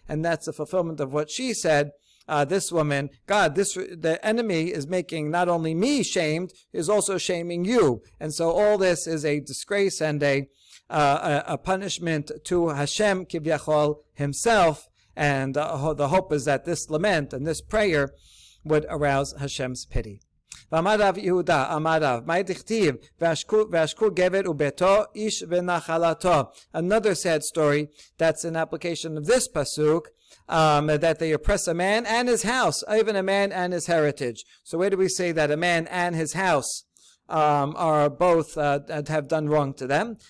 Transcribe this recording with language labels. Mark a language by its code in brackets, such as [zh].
[en] And that's the fulfillment of what she said. This woman, God, the enemy is making not only me shamed, is also shaming you. And so all this is a disgrace and a punishment to Hashem Kivyachol himself. And the hope is that this lament and this prayer would arouse Hashem's pity. [he] ואמר רב יהודה, אמר רב, מה דכתיב, והשקו גבר וביתו, איש ונחלתו. [en] Another sad story that's an application of this pasuk, that they oppress a man and his house, even a man and his heritage. So where do we say that a man and his house are both have done wrong to them?